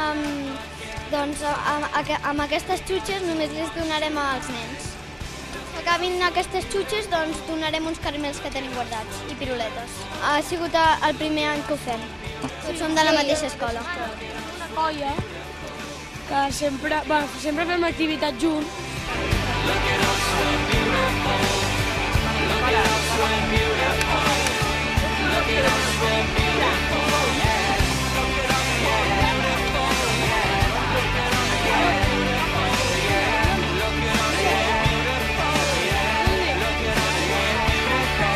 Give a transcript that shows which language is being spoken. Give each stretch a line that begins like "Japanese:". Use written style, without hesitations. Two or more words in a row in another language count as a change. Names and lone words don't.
Catalan: amb aquestes xutxes només les donarem als nens. Que acabin aquestes xutxes, doncs donarem uns caramels que tenim guardats i piruletes. Ha sigut el primer any que ho fem. Tots som de la mateixa escola. Una colla que sempre fem activitats junts.
English: Look at us, we're beautiful. Look at us, we're beautiful. Look at us, we're beautiful, yeah. Look at us, we're beautiful, yeah. Look at us, we're beautiful, yeah. Look at us, we're beautiful, yeah. Look at us, we're beautiful.